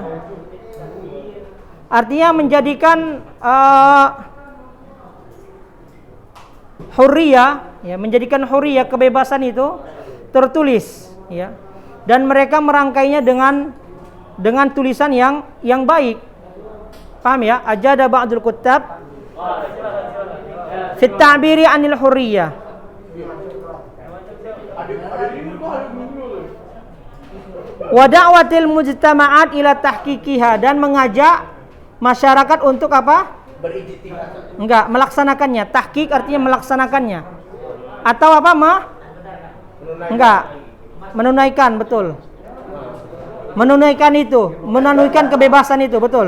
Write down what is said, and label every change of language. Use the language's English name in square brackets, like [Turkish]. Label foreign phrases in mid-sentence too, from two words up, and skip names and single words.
[Indonesian] Artinya menjadikan hurriyah, ya, menjadikan hurriyah, kebebasan itu tertulis, ya. Dan mereka merangkainya dengan tulisan yang baik. Paham ya? [Arabic] أجاد بعض الكتاب في التعبير عن الحرية. ودعوة المجتمعات إلى تحقيقها, [Indonesian] dan mengajak masyarakat untuk apa? Berijtihad. Enggak, melaksanakannya. Tahqiq artinya melaksanakannya. Atau apa, Enggak. Menunaikan, betul. Menunaikan itu, menunaikan kebebasan itu, betul.